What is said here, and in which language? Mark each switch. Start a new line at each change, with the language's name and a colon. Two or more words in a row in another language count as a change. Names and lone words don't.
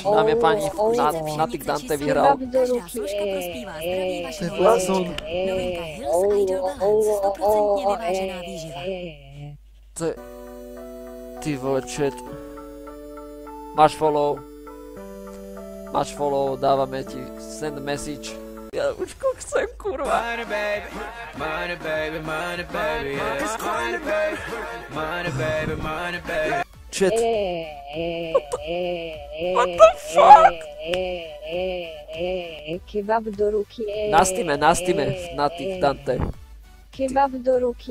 Slovak: Dámy a páni, Fnatic Dante vyhral. kebab do ruky To je blázon. To je... Ty vole, chat. Máš follow, dávame ti
English: send message.
Slovak: Ja už chcem, kurva.
English: Money baby, money baby, money baby, yeah. It's money baby, money baby, money baby. Chat. What the fuck?
Slovak: kebab do ruky Nastime, Fnatic Dante. kebab do ruky